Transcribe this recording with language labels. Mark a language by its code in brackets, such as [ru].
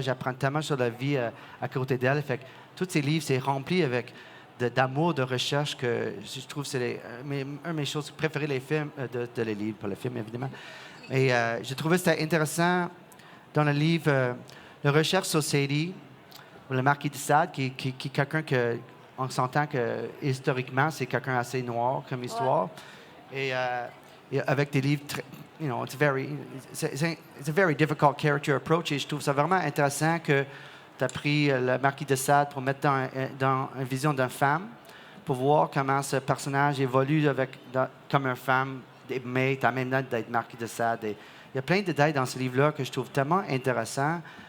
[fr] J'apprends tellement sur la vie à côté d'elle. Fait que tous ces livres, c'est rempli avec d'amour, de recherche que je trouve que c'est une de mes choses préférées, les films, de les livres, pas les films, évidemment. Et j'ai trouvé que c'était intéressant dans le livre, la recherche sur Sadie, le marquis de Sade, qui est quelqu'un que, on s'entend que historiquement, c'est quelqu'un assez noir comme histoire. Et avec des livres [en] you know, it's a very difficult character approach. [fr] Et je trouve ça vraiment intéressant que tu as pris le Marquis de Sade pour mettre dans une vision d'une femme, pour voir comment ce personnage évolue comme une femme, mais tu as même d'être Marquis de Sade. Et il y a plein de détails dans ce livre-là que je trouve tellement intéressant.